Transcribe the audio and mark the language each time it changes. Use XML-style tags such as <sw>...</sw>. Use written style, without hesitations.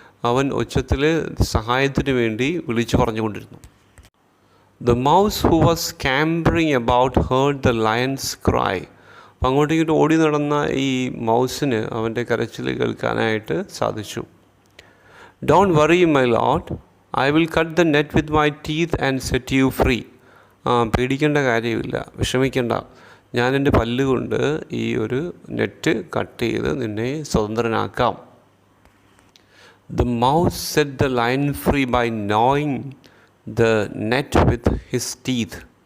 <ml>അവൻ ഉച്ചത്തിൽ സഹായത്തിന് വേണ്ടി വിളിച്ചു പറഞ്ഞുകൊണ്ടിരുന്നു.</ml> <en>The mouse who was scampering about heard the lion's cry.</en> <ml>അപ്പം അങ്ങോട്ടേക്കിട്ട് ഓടി നടന്ന ഈ മൗസിന് അവൻ്റെ കരച്ചിൽ കേൾക്കാനായിട്ട് സാധിച്ചു.</ml> <en>Don't worry my lord, I will cut the net with my teeth and set you free.</en> <ml>പേടിക്കേണ്ട കാര്യമില്ല, വിഷമിക്കേണ്ട, ഞാൻ എൻ്റെ പല്ലുകൊണ്ട് ഈ ഒരു നെറ്റ് കട്ട് ചെയ്ത് നിന്നെ സ്വതന്ത്രനാക്കാം.</ml> <en>The mouse set the lion free by gnawing the net with his teeth.</en>